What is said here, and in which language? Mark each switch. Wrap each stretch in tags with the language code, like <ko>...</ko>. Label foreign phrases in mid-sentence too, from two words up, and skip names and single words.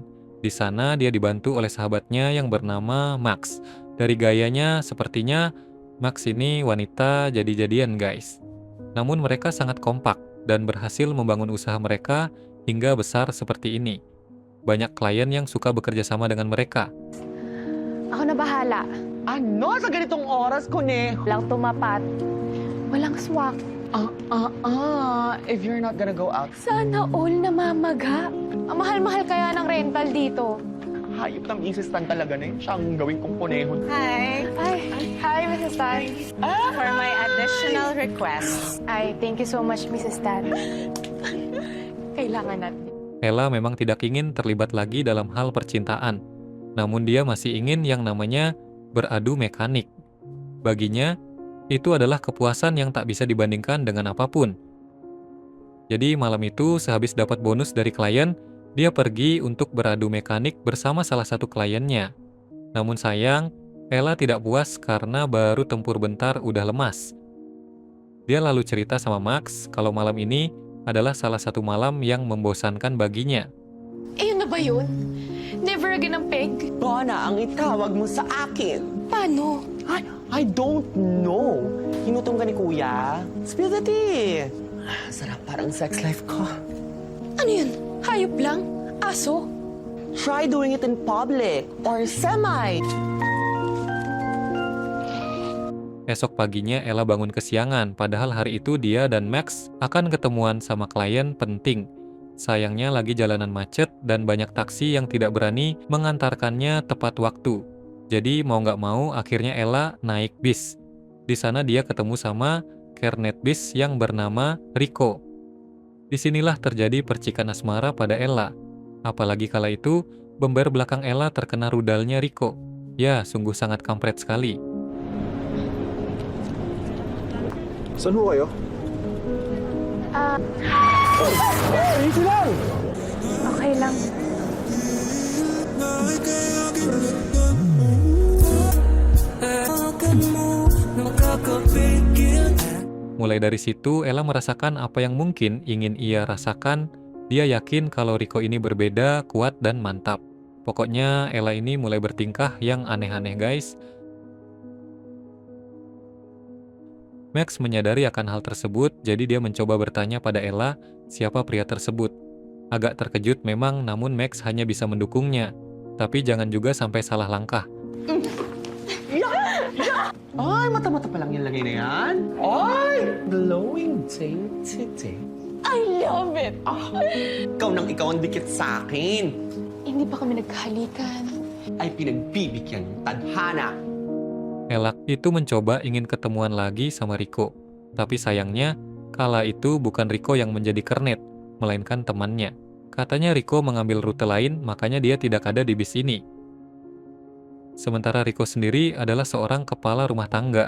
<id>Di sana dia dibantu oleh sahabatnya yang bernama Max. Dari gayanya sepertinya Max ini wanita jadi-jadian, guys. Namun mereka sangat kompak dan berhasil membangun usaha mereka hingga besar seperti ini. Banyak klien yang suka bekerja sama dengan mereka.</id> <tl>Ako na bahala. Ano? Sa ganitong oras, Kuneho? Walang tumapat. Walang swak.</tl> <en>If you're not gonna go out,</en> <tl>Sana all namamaga. Ang mahal-mahal kaya ng rental dito. hayop ng misis Tan talaga na yun. Siya ang gawing kong Kuneho.</tl> <en>Hi. Hi, Mrs. Tan. For my additional requests. Ay, thank you so much,</en> <tl>Mrs. Tan. Kailangan natin.</tl> <id>Ella memang tidak ingin terlibat lagi dalam hal percintaan. Namun dia masih ingin yang namanya beradu mekanik. Baginya, itu adalah kepuasan yang tak bisa dibandingkan dengan apapun. Jadi malam itu sehabis dapat bonus dari klien, dia pergi untuk beradu mekanik bersama salah satu kliennya. Namun sayang, Ella tidak puas karena baru tempur bentar udah lemas. Dia lalu cerita sama Max kalau malam ini adalah salah satu malam yang membosankan baginya.</id> <tl>Ayun na ba yun?</tl> <en>Never again</en> <tl>ang peg? Bona, ang itawag mo sa akin. Paano?</tl> <en>I don't know.</en> <tl>Hinutom ka ni Kuya.</tl> <en>Spill the tea.</en> <tl>Sarap parang sex life ko. Ano yun? Hayop lang? Aso?</tl> <en>Try doing it in public or semi.</en> <id>Esok paginya Ella bangun kesiangan, padahal hari itu dia dan Max akan ketemuan sama klien penting. Sayangnya lagi jalanan macet dan banyak taksi yang tidak berani mengantarkannya tepat waktu. Jadi mau nggak mau akhirnya Ella naik bis. Di sana dia ketemu sama kernet bis yang bernama Rico. Disinilah terjadi percikan asmara pada Ella. Apalagi kala itu bember belakang Ella terkena rudalnya Rico. Ya, sungguh sangat kampret sekali.</id> <tl>Saan ho kayo? Easy lang! Okay lang.</tl> <id>Mulai dari situ, Ella merasakan apa yang mungkin ingin ia rasakan. Dia yakin kalau Rico ini berbeda, kuat, dan mantap. Pokoknya Ella ini mulai bertingkah yang aneh-aneh, guys. Max menyadari akan hal tersebut, jadi dia mencoba bertanya pada Ella siapa pria tersebut. Agak terkejut memang, namun Max hanya bisa mendukungnya. Tapi jangan juga sampai salah langkah.</id> <tl>Ay, mata-mata pa lang yung lagay na yan. Ay,</tl> <en>glowing I love it!</en> <tl>Ikaw nang ikaw ang dikit sa akin. Hindi pa kami nagkahalikan. Ay pinagbibigyan ng tadhana.</tl> <id>Ella itu mencoba ingin ketemuan lagi sama Rico. Tapi sayangnya, kala itu bukan Rico yang menjadi kernet, melainkan temannya. Katanya Rico mengambil rute lain, makanya dia tidak ada di bis ini. Sementara Rico sendiri adalah seorang kepala rumah tangga.</id>